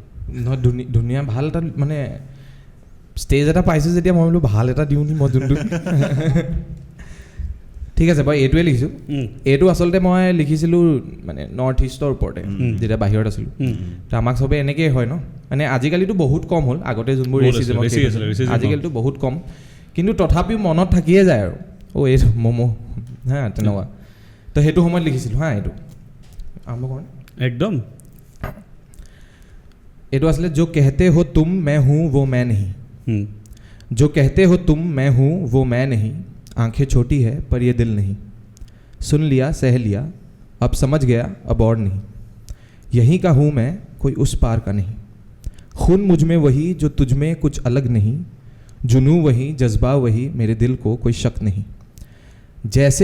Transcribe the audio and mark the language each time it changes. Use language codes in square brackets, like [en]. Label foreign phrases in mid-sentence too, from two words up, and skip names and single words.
[as] নহয় ধুনীয়া ভাল এটা মানে ষ্টেজ এটা পাইছোঁ যেতিয়া মই বোলো ভাল এটা দিওঁ নি মই যোনটো ঠিক আছে বাৰু এইটোৱে লিখিছোঁ এইটো আচলতে মই লিখিছিলোঁ মানে নৰ্থ ইষ্টৰ ওপৰতে যেতিয়া বাহিৰত আছিলোঁ তো আমাক চবে এনেকেই হয় ন মানে আজিকালিতো বহুত কম হ'ল আগতে যোনবোৰ ৰেচিজম আজিকালিতো বহুত কম কিন্তু তথাপিও মনত থাকিয়ে যায় আৰু এই ম'ম' হা তেনেকুৱা তো সেইটো সময়ত লিখিছিলোঁ হা এইটো আৰম্ভ কৰোঁ একদম এইটো আছিলে [hi] जो कहते हो तुम मैं हूँ वो मैं नहीं जो कहते हो तुम मैं हूँ वो मैं नहीं आंखें छोटी है पर ये दिल नहीं सुन लिया सह लिया अब समझ गया अब और नहीं यहीं का हूँ मैं कोई उस पार का नहीं खून मुझ में वही जो तुझ में कुछ अलग नहीं जुनू वही जज्बा वही मेरे दिल को कोई शक नहीं जैसे